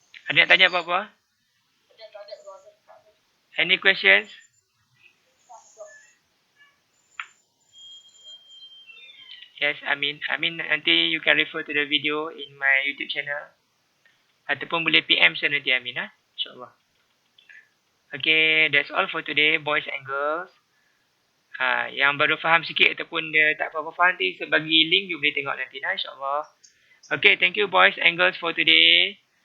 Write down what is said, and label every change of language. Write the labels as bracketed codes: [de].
[ms] Ada nak tanya apa-apa? [en] Any questions? Yes, I mean [ms] nanti [en] you can refer to the video in my YouTube channel. [ms] Ataupun boleh PM saya nanti Amin InsyaAllah. [en] Okay, that's all for today, boys and girls. [ms] Yang baru faham sikit ataupun dia tak apa-apa faham nanti saya bagi link, you boleh tengok nanti insyaAllah. [en] Okay, thank you boys and girls for today.